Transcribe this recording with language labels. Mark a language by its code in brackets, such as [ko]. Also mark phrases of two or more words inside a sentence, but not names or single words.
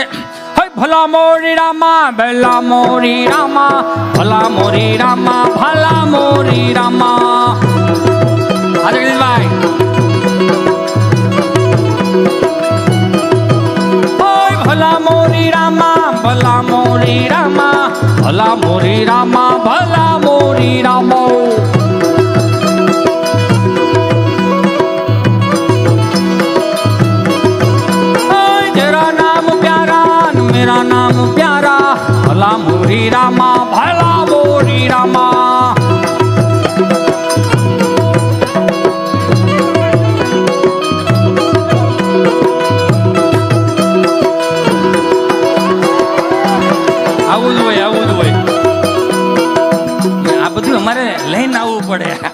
[hi] भला मोरी रामा भला मोरी रामा, भला मोरी रामा भला मोरी रामा. भाई भला मोरी रामा भला मोरी रामा, भला मोरी रामा भला मोरी रामो. मेरा नाम प्यारा, भला मोरी रामा भला मोरी रामा. [gu] આવું જ હોય, આવું જ હોય. આ બધું અમારે લઈને આવવું પડે.